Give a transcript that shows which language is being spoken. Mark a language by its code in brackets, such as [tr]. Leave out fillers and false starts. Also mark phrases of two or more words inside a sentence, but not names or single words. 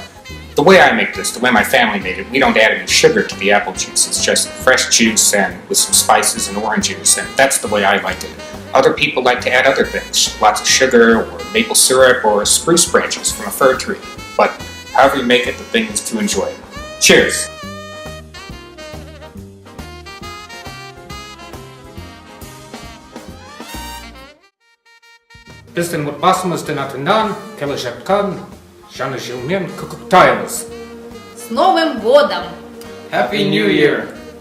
[en] The way I make this, the way my family made it, we don't add any sugar to the apple juice. It's just fresh juice and with some spices and oranges, and that's the way I like it. Other people like to add other things, lots of sugar or maple syrup or spruce branches from a fir tree. But however you make it, the thing is to enjoy it. Cheers! [kk] Біздің отбасымыздың атынан келе жатқан жаңа жылмен құттықтаймыз. [ru] С Новым годом! [en] Happy New Year!